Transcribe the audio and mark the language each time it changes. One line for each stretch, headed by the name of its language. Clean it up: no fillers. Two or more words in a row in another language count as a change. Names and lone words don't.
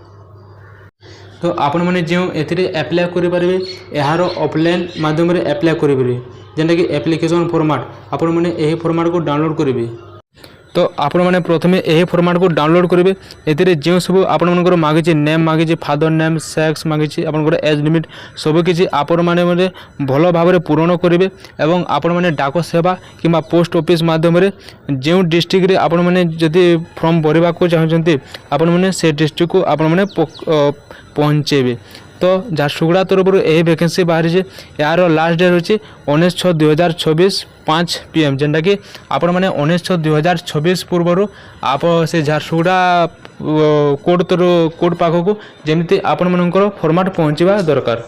Odia: ତ ଆପଣ ମାନେ ଯେଉଁ ଏଥିରେ ଅପ୍ଲାଇ କରି ପାରିବେ ୟାର ଅଫଲାଇନ ମାଧ୍ୟମରେ ଅପ୍ଲାଇ କରି ପାରିବେ ଯେଉଁଟା କି
English: application format
Odia: ଆପଣ ମାନେ ଏହି ଫର୍ମାଟକୁ ଡାଉନଲୋଡ କରିବେ। ତ ଆପଣ ମାନେ ପ୍ରଥମେ ଏହି ଫର୍ମାଟକୁ ଡାଉନଲୋଡ କରିବେ। ଏଥିରେ ଯେ ସବୁ ଆପଣ ମାନଙ୍କର ମାଗିଛି ନେମ ମାଗିଛି
English: father name sex
Odia: ମାଗିଛି ଆପଣଙ୍କର
English: age limit
Odia: ସବୁ କିଛି ଆପଣ ମାନେ ଭଲ ଭାବରେ ପୂର୍ଣ୍ଣ କରିବେ। ଏବଂ ଆପଣ ମାନେ ଡାକ ସେବା କିମ୍ବା
English: post office
Odia: ମାଧ୍ୟମରେ ଯେ ଡିଷ୍ଟ୍ରିକ୍ଟରେ ଆପଣ ମାନେ ଯଦି ଫର୍ମ ଭରିବାକୁ ଚାହୁଁଛନ୍ତି ଆପଣ ମାନେ ସେ ଡିଷ୍ଟ୍ରିକ୍ଟକୁ ଆପଣ ମାନେ ପହଞ୍ଚାଇବେ। ତ ଝାରସୁଗୁଡ଼ା ତରଫ
Hindi: यही वैकेंसी बाहरी है
Odia: ୟାର
English: last date
Odia: ହେଉଛି 19/6/2024 5 PM ଯେଉଁଟା କି ଆପଣ ମାନେ 19/6/2024 ପୂର୍ବରୁ ଆପଣ ସେ ଝାରସୁଗୁଡ଼ା କୋଡ ପାଖରେ ଜମା ଆପଣ ମାନଙ୍କର ଫର୍ମାଟ ପହଞ୍ଚାଇବା ଦରକାର।